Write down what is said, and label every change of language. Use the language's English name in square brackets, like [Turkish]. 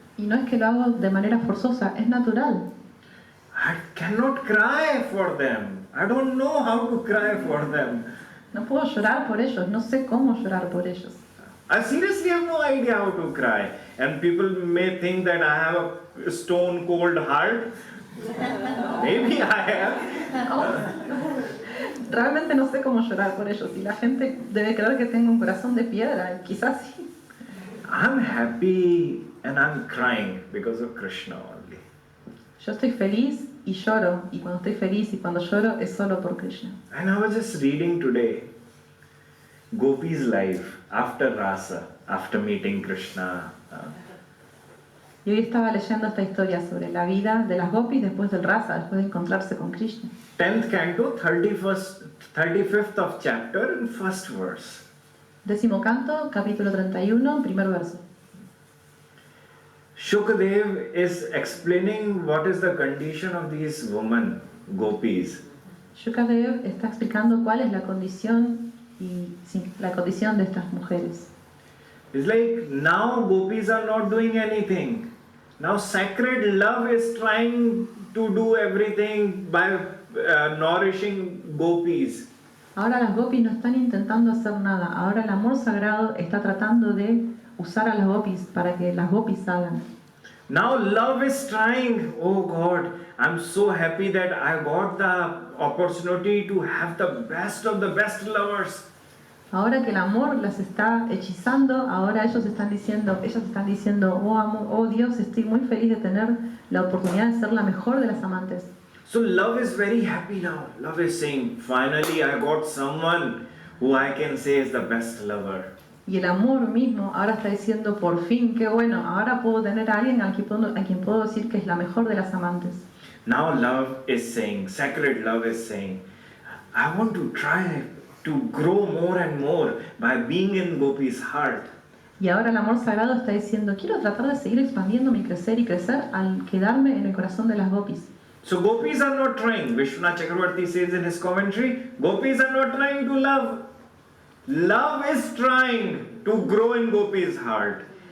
[Spanish] Y no es que lo hago de manera forzosa, es natural. [English] I cannot cry for them. I don't know how to cry for them. [Spanish] No puedo llorar por ellos, no sé cómo llorar por ellos. [English] I seriously have no idea how to cry. And people may think that I have a stone cold heart. Maybe I have. [Spanish] Realmente no sé cómo llorar por ellos y la gente debe creer que tengo un corazón de piedra, quizás sí. [English] I'm happy and I'm crying because of Krishna only. [Spanish] Yo estoy feliz y lloro, y cuando estoy feliz y cuando lloro es solo por Krishna. [English] And I was just reading today Gopi's life after Rasa, after meeting Krishna. [Spanish] Y hoy estaba leyendo esta historia sobre la vida de las gopis después del rasa, después de encontrarse con Krishna. [English] 10th canto, 35th of chapter and first verse. [Spanish] 10º canto, capítulo 31, primer verso. [English] Shukadev is explaining what is the condition of these women, gopis. [Spanish] Shukadev está explicando cuál es la condición de estas mujeres. [English] It's like now gopis are not doing anything. Now sacred love is trying to do everything by nourishing gopis. [Spanish] Ahora las gopis no están intentando hacer nada. Ahora el amor sagrado está tratando de usar a las gopis para que las gopis hagan. [English] Now love is trying, oh God, I'm so happy that I got the opportunity to have the best of the best lovers. [Spanish] Ahora que el amor las está hechizando, ahora ellas están diciendo, oh, oh Dios, estoy muy feliz de tener la oportunidad de ser la mejor de las amantes. [English] So love is very happy now. Love is saying, finally I got someone who I can say is the best lover. [Spanish] Y el amor mismo ahora está diciendo, por fin, qué bueno, ahora puedo tener a alguien a quien puedo decir que es la mejor de las amantes. [English] Now love is saying, sacred love is saying, I want to try to grow more and more by being in Gopi's heart. [Spanish] Y ahora el amor sagrado está diciendo, quiero tratar de seguir expandiéndome y crecer al quedarme en el corazón de las gopis. [English] So gopis are not trying, Vishwanath Chakravarti says in his commentary, gopis are not trying to love. Love is trying to grow in Gopi's heart.